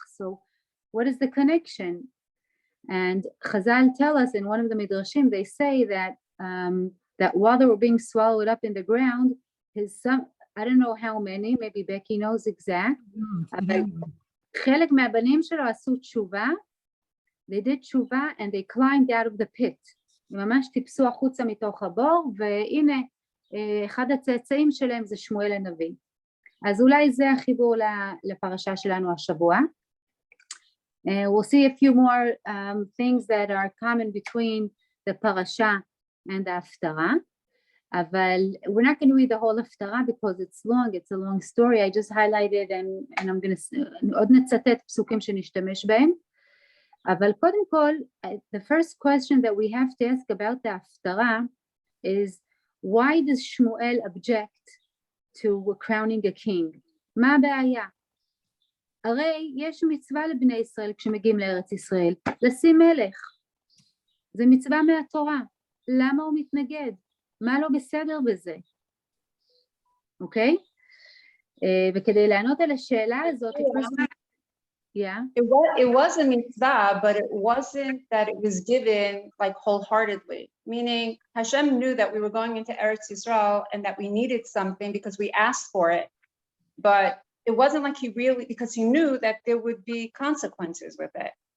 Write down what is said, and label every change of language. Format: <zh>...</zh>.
<en>So what is the connection? And Chazal tell us in one of the midrashim, they say that while they were being swallowed up in the ground, I don't know how many, maybe Becky knows exact,</en> <he>אבל חלק מהבנים שלו עשו תשובה,</he> <en>they did תשובה and they climbed out of the pit,</en> <he>הם ממש טיפסו החוצה מתוך הבור, והנה אחד הצאצאים שלהם זה שמואל הנביא. אז אולי זה החיבור לפרשה שלנו השבוע.</he> <en>We'll see a few more things that are common between the parasha and the haftarah. אבל we're not going to read the whole haftarah because it's a long story. I just highlighted and I'm going to</en> <he>עוד נצטט פסוקים שנשתמש בהם. אבל קודם כל,</he> <en>the first question that we have to ask about the haftarah is, why does Shmuel object to crowning a king?</en> <he>מה הבעיה? הרי יש מצווה לבני ישראל כשמגיעים לארץ ישראל, לשים מלך. זה מצווה מהתורה. למה הוא מתנגד? מה לא בסדר בזה? אוקיי? וכדי לענות על השאלה הזאת, yeah.</he> <en>It was a mitzvah, but it wasn't that it was given like wholeheartedly. Meaning Hashem knew that we were going into Eretz Yisrael and that we needed something because we asked for it. but it wasn't like he really, because he knew that there would be consequences with it.</en>